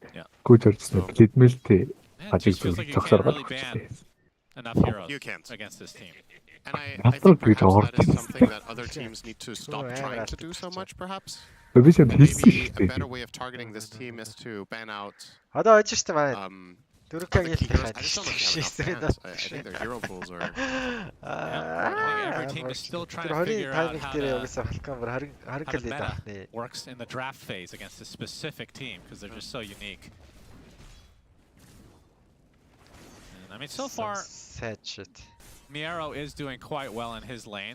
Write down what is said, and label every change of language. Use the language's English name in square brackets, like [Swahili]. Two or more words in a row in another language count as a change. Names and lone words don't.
[English] It just feels like you can't really ban enough heroes You can't. against this team. And I think perhaps that is something that other teams need to stop trying to do so much, perhaps. Maybe a better way of targeting this team is to ban out [Mongolian] Одоо очиж штэ маань. [English] other [Mongolian] Дөрөв [English] key heroes. [Mongolian] кагийн [English] I just don't think they have enough bans. I think their hero pools are... Every team is still trying to figure out how the meta works in the draft phase against a specific team because they're just so unique. And, I mean, so far, Miero is doing quite well in his lane.